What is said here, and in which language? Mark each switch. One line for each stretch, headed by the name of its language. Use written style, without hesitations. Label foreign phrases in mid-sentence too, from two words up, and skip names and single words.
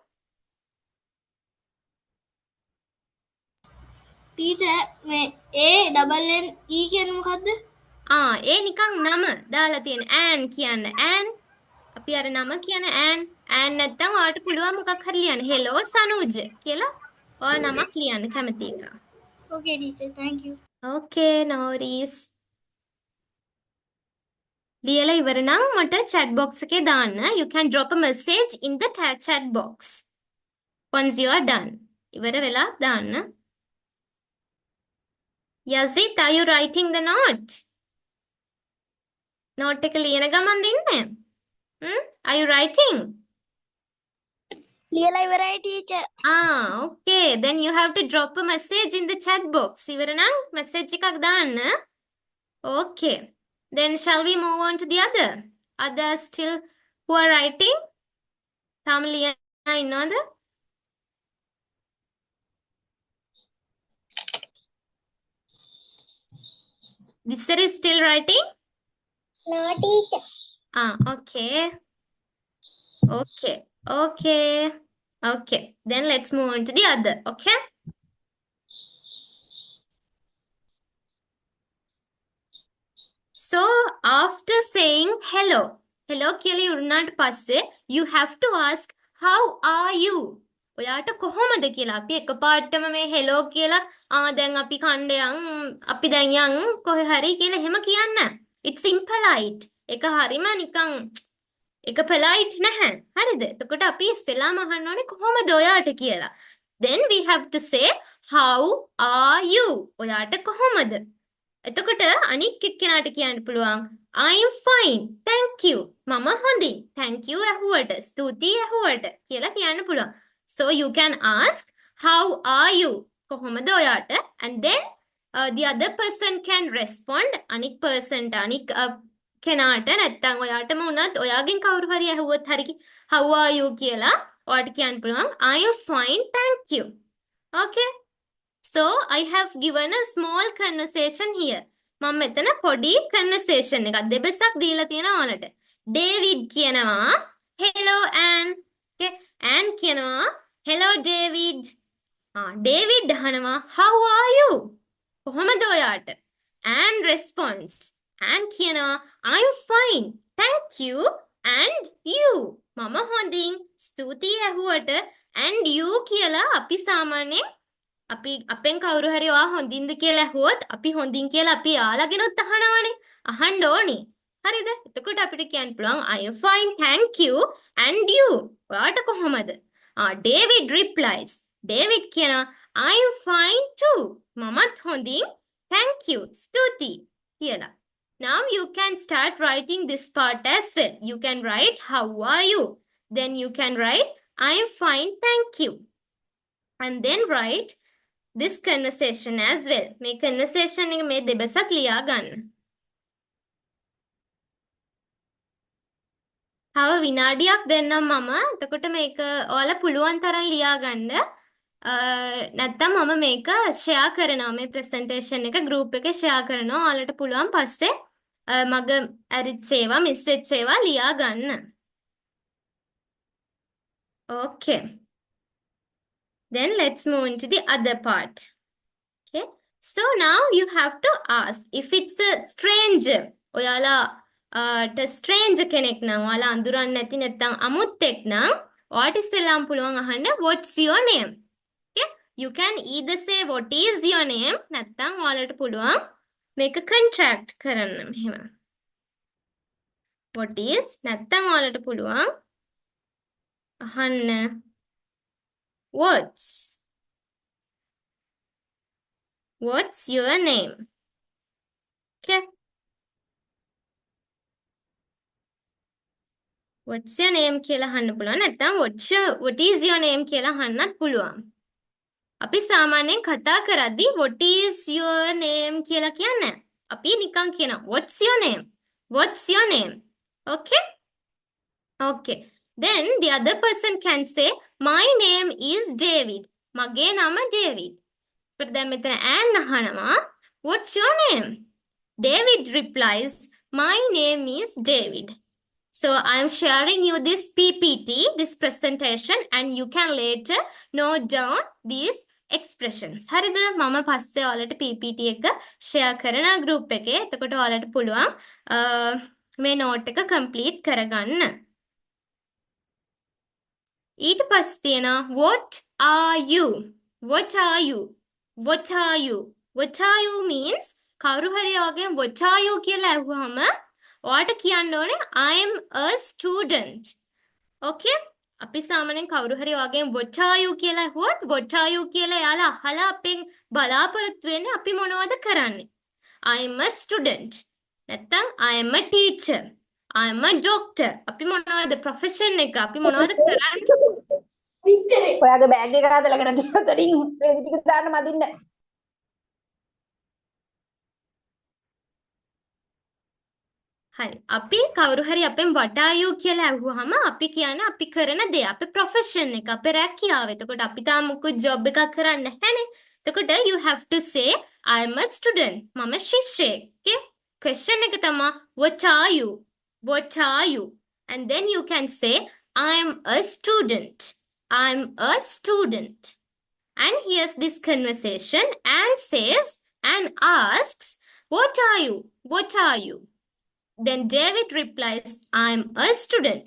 Sinhala: ටීචර් මේ ANNE කියන්නේ මොකද්ද? ඒ නිකන් නම දාලා තියෙන ඈන් කියන්න. ඈන් අපි අර නම කියන ඈන් නැත්තම් ඔයාලට පුළුවන් මොකක් හරි ලියන්න. hello සනෝජ කියලා ඔයා නමක් ලියන්න කැමති එක.
English: Okay teacher, thank you. Okay, no worries.
Sinhala: ලියලා ඉවර නම් මට
English: chat box
Sinhala: එකේ දාන්න.
English: You can drop a message in the chat box. Once you are done.
Sinhala: ඉවර වෙලා දාන්න.
English: Yazit, are you writing the note?
Sinhala: Note එක ලියන ගමන් දෙන්නේ.
English: Are you writing?
Sinhala: ලියලා ඉවරයි teacher.
English: Okay. Then you have to drop a message in the chat box.
Sinhala: ඉවර නම් message එකක් දාන්න.
English: Okay. Then shall we move on to the other? Others still who are writing?
Sinhala: තාම ලියන ඉන්නවද?
English: This is still writing? No teacher. Okay. Okay. Okay. Okay. Then let's move on to the other. Okay. So after saying hello, hello
Sinhala: කියලා ඉවරනාට පස්සේ
English: you have to ask how are you?
Sinhala: ඔයාට කොහොමද කියලා අපි එකපාරටම මේ hello කියලා දැන් අපි කණ්ඩයන් අපි දැන් යන් කොහේ හරි කියලා එහෙම කියන්න.
English: It's impolite.
Sinhala: ඒක හරිම නිකන් එක polite නැහැ. හරිද? එතකොට අපි ඉස්සෙල්ලාම අහන්න ඕනේ කොහොමද ඔයාට කියලා.
English: Then we have to say how are you?
Sinhala: ඔයාට කොහොමද? එතකොට අනික් එක්කෙනාට කියන්න පුළුවන්
English: I'm fine. Thank you.
Sinhala: මම හොඳින්.
English: Thank you
Sinhala: ඇහුවට. ස්තුතියි ඇහුවට කියලා කියන්න පුළුවන්.
English: So you can ask how are you?
Sinhala: කොහොමද ඔයාට?
English: And then the other person can respond
Sinhala: අනික් personට අනික් කෙනාට නැත්තම් ඔයාටම වුණත් ඔයාගෙන් කවුරු හරි ඇහුවොත් හරි
English: how are you
Sinhala: කියලා ඔයාට කියන්න පුළුවන්
English: I am fine thank you. Okay, so I have given a small conversation here.
Sinhala: මම මෙතන පොඩි conversation එකක් දෙබසක් දීලා තියෙනවා ඔයාලට. David කියනවා hello Anne. Okay, Anne කියනවා hello David. David අහනවා
English: how are you?
Sinhala: කොහොමද ඔයාට?
English: Anne responds. Anne කියනවා I'm fine. Thank you. And you.
Sinhala: මම හොඳින්. ස්තුතියි ඇහුවට
English: and you
Sinhala: කියලා අපි සාමාන්‍යයෙන් අපි අපෙන් කවුරු හරි ඔයා හොඳින්ද කියලා ඇහුවොත් අපි හොඳින් කියලා අපි යාළගෙනුත් අහනවනේ. අහන්න ඕනේ. හරිද? එතකොට අපිට කියන්න පුළුවන්
English: I am fine. Thank you. And you.
Sinhala: ඔයාට කොහොමද?
English: David replies.
Sinhala: David කියනවා
English: I am fine too.
Sinhala: මමත් හොඳින්.
English: Thank you.
Sinhala: ස්තුතියි කියලා.
English: Now you can start writing this part as well. You can write how are you? Then you can write I am fine, thank you. And then write this conversation as well.
Sinhala: මේ conversation එක මේ දෙබසක් ලියා ගන්න. තව විනාඩියක් දෙන්නම් මම. එතකොට මේක ඔයාලා පුළුවන් තරම් ලියා ගන්න. නැත්තම් මම මේක ෂෙයා කරනවා මේ ප්‍රසන්ටේෂන් එක ගෲප් එකේ ෂෙයා කරනවා. ඔයාලට පුළුවන් පස්සේ මග ඇරිච්ච ඒවා මිස් වෙච්ච ඒවා ලියා ගන්න.
English: Okay. Then let's move into the other part. Okay. So now you have to ask if it's a stranger.
Sinhala: ඔයාලා stranger කෙනෙක් නම් ඔයාලා අඳුරන්නේ නැති නැත්නම් අමුත්තෙක් නම් ඔයාට ඉස්සෙල්ලාම පුළුවන් අහන්න
English: what's your name? Okay. You can either say what is your name
Sinhala: නැත්නම් ඔයාලට පුළුවන් මේක contract කරන්න මෙහෙම.
English: What is
Sinhala: නැත්නම් ඔයාලට පුළුවන් අහන්න
English: What's your name? Okay. What's your name
Sinhala: කියලා අහන්න පුළුවන් නැත්නම්
English: what is your name
Sinhala: කියලා අහන්නත් පුළුවන්. අපි සාමාන්‍යයෙන් කතා කරද්දී
English: what is your name
Sinhala: කියලා කියන්නේ නැහැ. අපි නිකන් කියනවා
English: what's your name? What's your name? Okay? Okay. Then the other person can say my name is David.
Sinhala: මගේ නම David.
English: But then
Sinhala: මෙතන Anne අහනවා
English: what's your name? David replies my name is David. So I'm sharing you this PPT, this presentation, and you can later note down these expressions.
Sinhala: හරිද? මම පස්සේ ඔයාලට PPT එක share කරන group එකේ. එතකොට ඔයාලට පුළුවන් මේ note එක complete කරගන්න. ඊට පස්සේ තියෙනවා
English: what are you? What are you? What are you? What are you means
Sinhala: කවුරු හරි ඔයගෙන්
English: what are you
Sinhala: කියලා අහුවම ඔයාට කියන්න ඕනේ
English: I am a student.
Sinhala: Okay? අපි සාමාන්‍යයෙන් කවුරු හරි ඔයගෙන්
English: what are you
Sinhala: කියලා අහුවොත්
English: what are you
Sinhala: කියලා එයාලා අහලා අපෙන් බලාපොරොත්තු වෙන්නේ අපි මොනවද කරන්නේ?
English: I am a student. නැත්නම් I am a teacher. I am a doctor.
Sinhala: අපි මොනවද profession එක අපි මොනවද කරන්නේ? ඔයාගේ බෑග් එක හදලාගෙන තියෙනවා. තරින් රේදි ටික දාන්න මදින්න. හරි. අපි කවුරු හරි අපෙන්
English: what are you
Sinhala: කියලා අහුවාම අපි කියන්නේ අපි කරන දේ අපේ profession එක අපේ රැකියාව. එතකොට අපි තාම මොකද job එකක් කරන්නේ නැහැනේ. එතකොට
English: you have to say I am a student.
Sinhala: මම ශිෂ්‍යයෙක්. Okay? Question එක තමයි
English: what are you? What are you? And then you can say I am a student. I'm a student. And here's this conversation and says and asks what are you? What are you? Then David replies, I'm a student.